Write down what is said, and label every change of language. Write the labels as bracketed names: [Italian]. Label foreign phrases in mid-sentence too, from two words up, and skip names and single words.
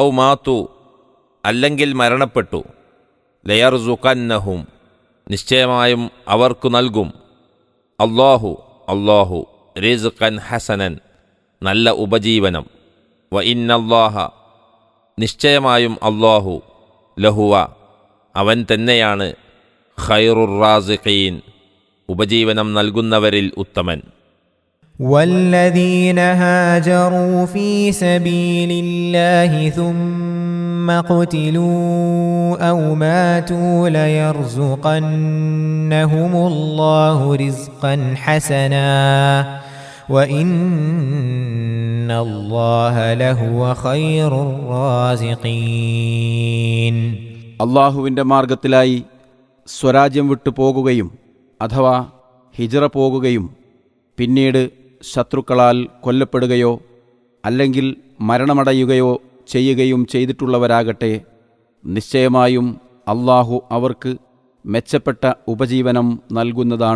[Malayalam] മാതു അല്ലെങ്കിൽ മരണപ്പെട്ടു, ലയർസുഖന്നഹും നിശ്ചയമായും അവർക്കു നൽകും, അല്ലാഹു [Arabic] رزقا حسنا [Malayalam] നല്ല ഉപജീവനം, [Arabic] وإن الله [Malayalam] നിശ്ചയമായും അല്ലാഹു ലഹുവ അവൻ തന്നെയാണ് [Arabic] خير الرازقين [Malayalam] ഉപജീവനം നൽകുന്നവരിൽ ഉത്തമൻ. [Arabic] والذين هاجروا في سبيل الله ثم قتلوا أو ماتوا ليرزقنهم الله رزقا حسنا وإن الله لهو خير الرازقين. [Malayalam] അള്ളാഹുവിൻ്റെ മാർഗത്തിലായി സ്വരാജ്യം വിട്ടു പോകുകയും അഥവാ ഹിജ്റ പോകുകയും പിന്നീട് ശത്രുക്കളാൽ കൊല്ലപ്പെടുകയോ അല്ലെങ്കിൽ മരണമടയുകയോ ചെയ്യുകയും ചെയ്തിട്ടുള്ളവരാകട്ടെ, നിശ്ചയമായും അള്ളാഹു അവർക്ക് മെച്ചപ്പെട്ട ഉപജീവനം നൽകുന്നതാണ്.